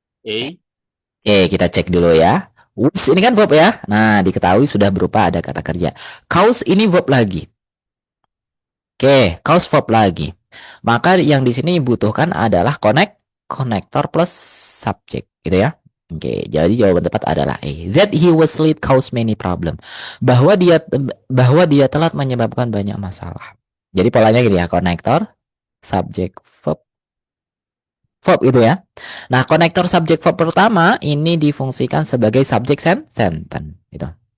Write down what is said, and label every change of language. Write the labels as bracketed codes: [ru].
[id] Oke, kita cek dulu ya. Was ini kan verb ya. Nah, diketahui sudah berupa ada kata kerja. [en] Cause [id] ini verb lagi. Oke, cause verb lagi. Maka yang di sini dibutuhkan adalah konektor plus subject, gitu ya. Oke, jadi jawaban tepat adalah A. [en] That he was late caused many problem. [id] Bahwa dia telat menyebabkan banyak masalah. Jadi polanya gini ya, konektor, subject, verb itu ya. Nah, konektor subject verb pertama ini difungsikan sebagai subject sentence gitu.